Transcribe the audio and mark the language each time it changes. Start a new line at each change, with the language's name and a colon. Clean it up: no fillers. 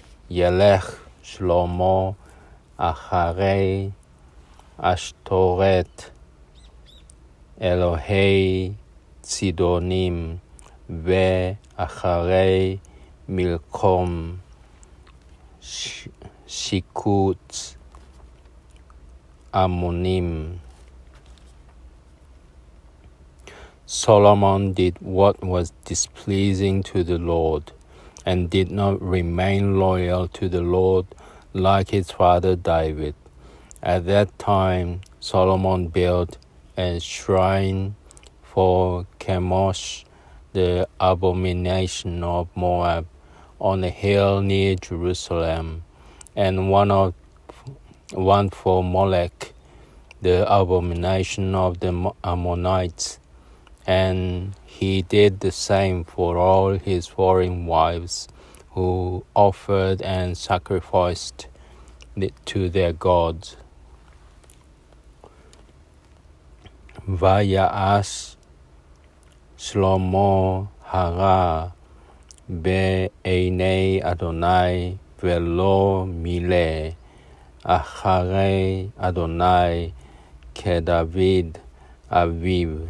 Hebrew: וילך שלמה אחרי אשתורת אלוהי צידונים, ואחרי מלקום שיקוץ עמונים.
English: Solomon did what was displeasing to the Lord, and did not remain loyal to the Lord like his father David. At that time, Solomon built a shrine for Chemosh, the abomination of Moab, on a hill near Jerusalem, and one for Molech, the abomination of the Ammonites, and he did the same for all his foreign wives who offered and sacrificed to their gods.
Hebrew: ויעש שלמה הרע בעיני אדוני ולא מילא אחרי אדוני כדוד אביו.